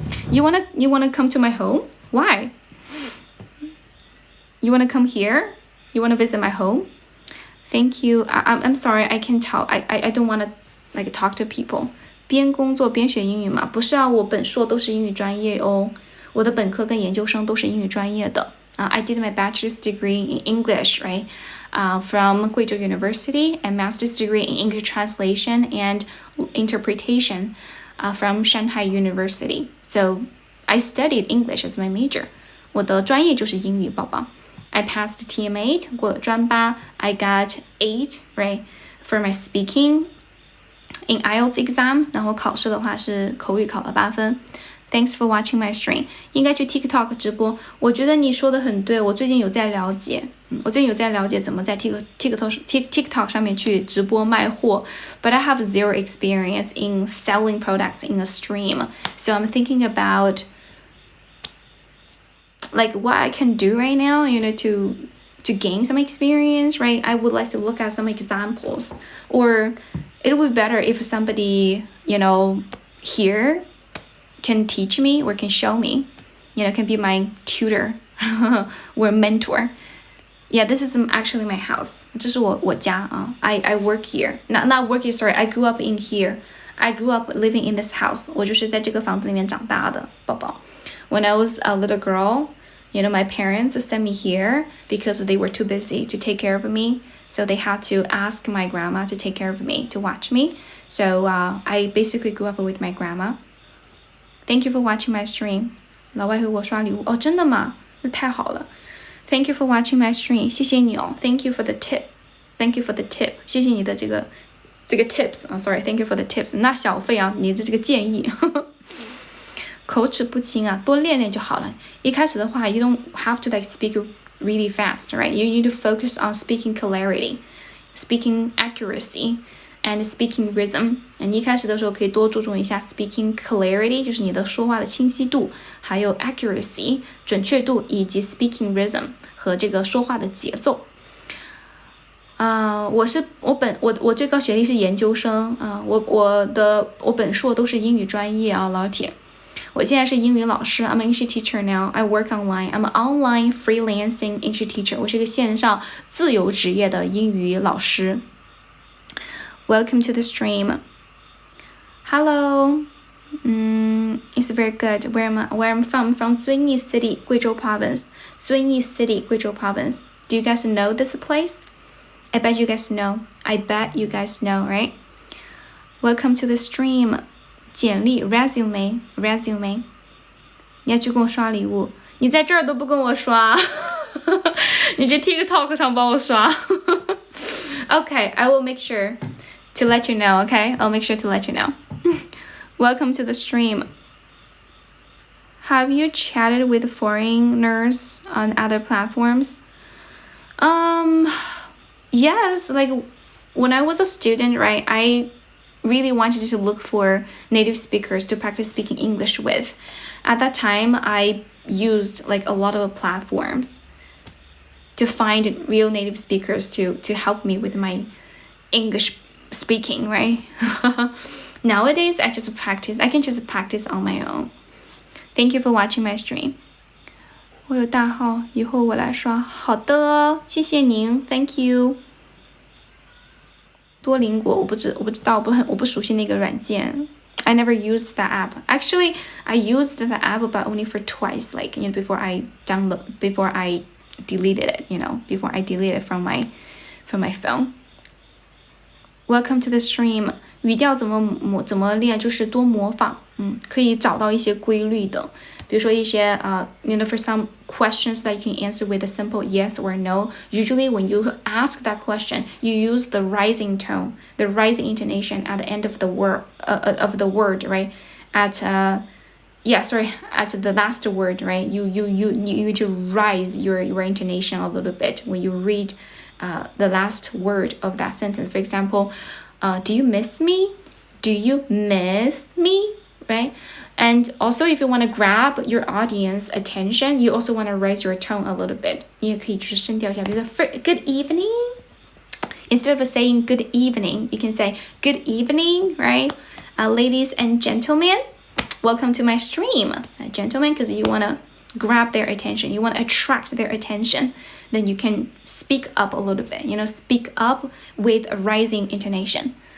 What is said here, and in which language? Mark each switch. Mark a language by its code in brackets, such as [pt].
[en] You wanna come to my home? Why? You wanna come here? You wanna visit my home? Thank you. I'm sorry. I can't tell. I don't want to like talk to people. [zh] 边工作边学英语嘛？不是啊，我本硕都是英语专业哦。我的本科跟研究生都是英语专业的。 [en] I did my bachelor's degree in English, right? From Guizhou University, and master's degree in English translation and interpretation from Shanghai University. So I studied English as my major. [zh] 我的专业就是英语，宝宝。 [en] I passed TM8, [zh] 过了专八. [en] I got 8, right, for my speaking in IELTS exam. [zh] 然后考试的话是口语考了8分。 [en] Thanks for watching my stream. [zh] 应该去 TikTok 直播。我觉得你说的很对，我最近有在了解，怎么在 TikTok 上面去直播卖货。 [en] But I have zero experience in selling products in a stream. So I'm thinking about like what I can do right now, to gain some experience, right? I would like to look at some examples, or it would be better if somebody, here can teach me or can show me, can be my tutor or mentor. Yeah, this is actually my house. [zh] 这是我家啊。 [en] I work here. Not work here, sorry. I grew up in here. I grew up living in this house. [zh] 我就是在这个房子里面长大的，宝宝。 [en] When I was a little girl, my parents sent me here because they were too busy to take care of me. So they had to ask my grandma to take care of me, to watch me. So I basically grew up with my grandma. Thank you for watching my stream. [zh] 老外给我刷礼物哦，真的吗？那太好了。 [en] Thank you for watching my stream. [zh] 谢谢你哦。 [en] Thank you for the tip. Thank you for the tip. [zh] 谢谢你的这个 tips. [en] Sorry. Thank you for the tips. [zh] 那小费啊，你的这个建议。口齿不清啊，多练练就好了。一开始的话 [en] you don't have to like speak really fast, right? You need to focus on speaking clarity, speaking accuracy, and speaking rhythm。 [zh] 你一开始的时候可以多注重一下 [en] speaking clarity， [zh] 就是你的说话的清晰度，还有 accuracy 准确度，以及 [en] speaking rhythm [zh] 和这个说话的节奏。我最高学历是研究生啊，我本硕都是英语专业啊，老铁。我现在是英语老师 [en] ，I'm an English teacher now. I work online. I'm an online freelancing English teacher. [zh] 我是一个线上自由职业的英语老师。 [en] Welcome to the stream. Hello. It's very good. Where I'm from? From 遵义 City, 贵州 Province. 遵义 City, 贵州 Province. Do you guys know this place? I bet you guys know. I bet you guys know, right? Welcome to the stream. [zh] 简历 resume， 你要去跟我刷礼物，你在这儿都不跟我刷，你这 TikTok 上帮我刷。 [en] Okay, I will make sure to let you know, okay? I'll make sure to let you know. Welcome to the stream. Have you chatted with foreigners on other platforms? Yes, like when I was a student, right, I really wanted to look for native speakers to practice speaking English with. At that time, I used like a lot of platforms to find real native speakers to help me with my English speaking, right? Nowadays, I can just practice on my own. Thank you for watching my stream. [zh] 我有大号，以后我来刷。好的，谢谢您 ， [en] Thank you。 [zh] 多邻国我不知道，我不熟悉那个软件。 [en] I never used that app. Actually, I used the app, but only for twice. Like before I deleted it. Before I deleted it from my phone. Welcome to the stream. [zh] 语调怎么练？就是多模仿，可以找到一些规律的。比如说一些 [en] for some questions that you can answer with a simple yes or no. Usually when you ask that question, you use the rising tone, the rising intonation at the end of the word, right? At the last word, right? You need to rise your intonation a little bit when you read the last word of that sentence. For example, do you miss me? Do you miss me? Right? And also, if you want to grab your audience attention, you also want to raise your tone a little bit. [zh] 你也可以去声调一下，比如说 [en] good evening. Instead of saying good evening, you can say good evening, right? Ladies and gentlemen, welcome to my stream. Gentlemen, because you want to grab their attention. You want to attract their attention. Then you can speak up a little bit. Speak up with a rising intonation.